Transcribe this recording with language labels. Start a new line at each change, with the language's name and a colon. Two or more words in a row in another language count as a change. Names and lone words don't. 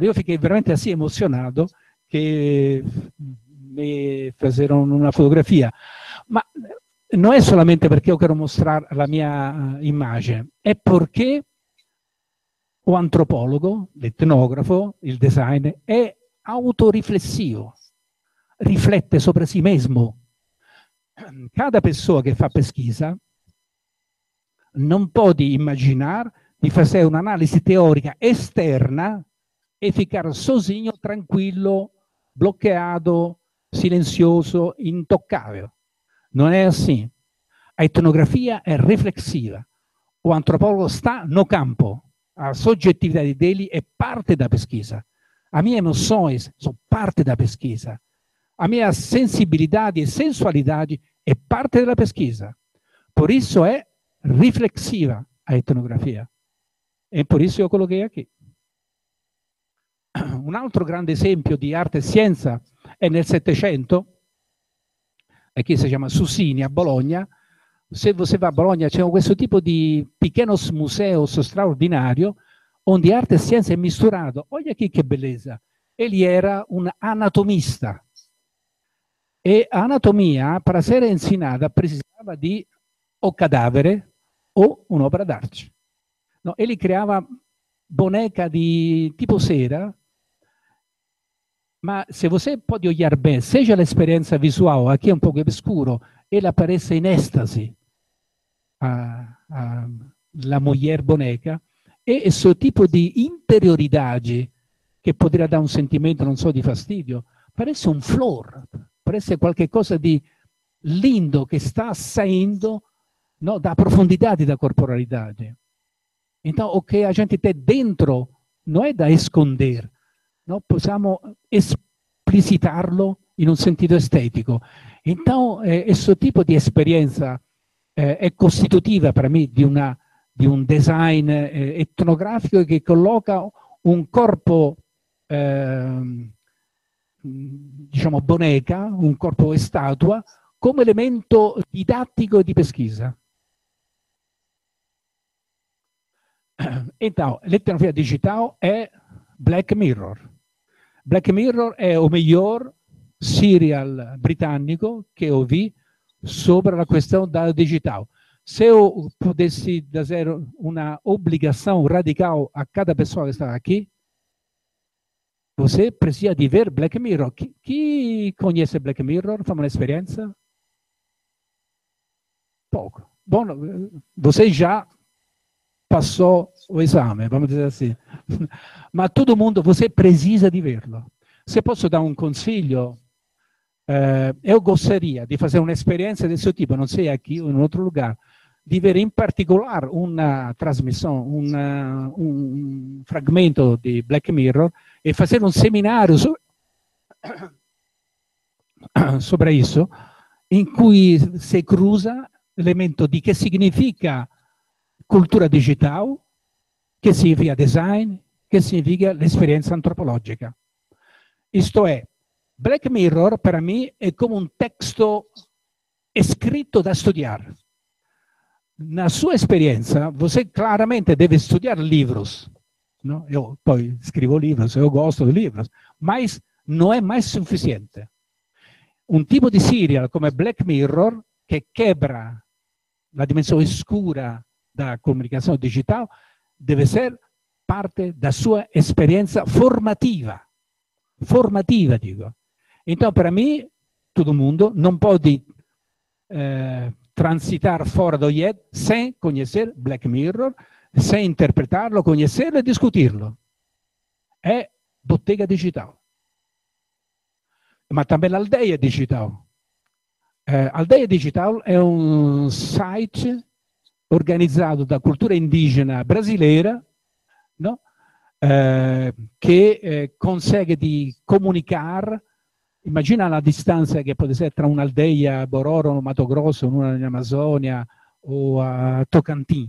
Italian: Io fiquei veramente assim emozionato che mi fecero una fotografia. Ma non è solamente perché io quero mostrare la mia immagine, è perché o antropologo, l'etnografo, il designer, è autoriflessivo, riflette sopra
Portuguese: si mesmo. Cada pessoa
Italian: che fa pesquisa non può immaginare di fare un'analisi teorica esterna
Portuguese: e ficar sozinho,
Italian: tranquillo, bloccato, silenzioso, intoccabile. Non è assim.
Portuguese: A etnografia
Italian: è riflessiva.
Portuguese: O antropologo sta no campo. A soggettividade dele é parte da pesquisa. A minha emoções são parte da pesquisa. A minha sensibilidade e sensualidade é parte da pesquisa. Por isso é riflessiva a etnografia. E por isso eu coloquei aqui.
Italian: Un altro grande esempio di arte e scienza è nel Settecento, e che si chiama Susini a Bologna.
Portuguese: Se você va
Italian: a Bologna c'è questo tipo di
Portuguese: pequenos museus
Italian: straordinario, onde arte e scienza è misturato.
Portuguese: Olha aqui
Italian: che bellezza.
Portuguese: Ele era un anatomista. E a anatomia,
Italian: per essere insegnata, precisava di o cadavere o un'opera d'arte.
Portuguese: No, ele creava boneca
Italian: di tipo cera,
Portuguese: ma se você pode olhar bem, seja a experiência visual, aqui é um pouco escuro, ele aparece em êxtase, la mulher boneca, e esse tipo de interioridade che poderia
Italian: dare un sentimento, non so, di fastidio,
Portuguese: parece un flor, parece
Italian: qualche cosa di
Portuguese: lindo
Italian: che sta
Portuguese: saindo, no, da profondidade da corporalidade. Então, o que a gente tem dentro não é da esconder, no?
Italian: Possiamo esplicitarlo in un sentido estetico. Então, questo tipo di esperienza è costitutiva per me di un design etnografico che colloca un corpo, diciamo, boneca, un corpo statua, come elemento didattico e di pesquisa.
Portuguese: Então,
Italian: l'etnografia digital è Black Mirror.
Portuguese: Black Mirror è o melhor serial
Italian: britannico che
Portuguese: eu vi sobre a questão da digital. Se eu pudesse fazer uma obrigação radical a cada pessoa que está aqui, você precisa de ver Black Mirror. Chi conhece Black Mirror? Faz uma experiência? Pouco. Bom, você já passou o esame, vamos dizer assim. Ma todo mundo, você precisa di verlo.
Italian: Se posso dare un consiglio,
Portuguese: eu gostaria
Italian: di fare un'esperienza di questo tipo, non
Portuguese: sei aqui
Italian: o in un altro lugar, di avere in particolare una trasmissione, un fragmento di Black Mirror e fare un seminario sopra isso, in cui si cruza l'elemento di che significa cultura digital, che significa design, che significa l'esperienza antropologica. Isto è, Black Mirror per me è come un testo scritto da studiare.
Portuguese: Na sua esperienza, você claramente deve studiare livros. No?
Italian: Eu poi scrivo livros,
Portuguese: eu gosto
Italian: di livros, mas non è mai sufficiente. Un tipo di serial come Black Mirror, che quebra la dimensione scura da comunicazione digitale, deve essere parte
Portuguese: da sua
Italian: esperienza formativa. Formativa, dico.
Portuguese: Então,
Italian: per me,
Portuguese: todo mundo
Italian: non può
Portuguese: transitar fora do IED sem conhecer Black Mirror, sem interpretarlo, conhecerlo e discutirlo.
Italian: È bottega digital. Ma também l'Aldeia Digital. Aldeia Digital è un site organizzato da cultura indigena brasileira, no? Che consegue di comunicare. Immagina la distanza che può essere tra un'aldeia a Bororo o Mato Grosso, una in Amazzonia o a Tocantins.